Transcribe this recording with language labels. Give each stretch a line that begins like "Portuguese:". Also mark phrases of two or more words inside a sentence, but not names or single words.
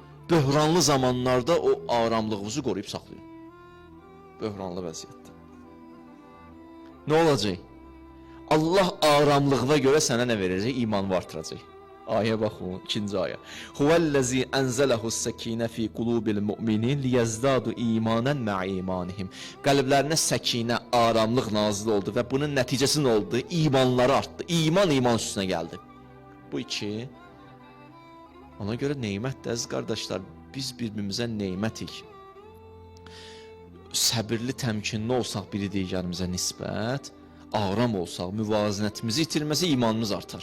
Azerbaijani: böhranlı zamanlarda o aramlığınızı qoruyub saxlayın. Böhranlı vəziyyətdə. Nə olacaq? Allah aramlığına görə sənə nə verəcək? İmanı artıracaq. Ayə baxın, ikinci ayə.
Arabic: هو الذي أنزل السكينة في قلوب المؤمنين ليزدادوا إيمانا مع إيمانهم.
Azerbaijani: Qəlblərinə səkinə, aramlıq nazil oldu və bunun nəticəsi nə oldu? İmanları artdı. İman üstünə gəldi. Bu iki. Ona görə neymətdir, əziz qardaşlar, biz bir-birimizə neymətik. Səbirli, təmkinli olsaq biri digərimizə nisbət, aram olsaq, müvazinətimizi itirməsə imanımız artar.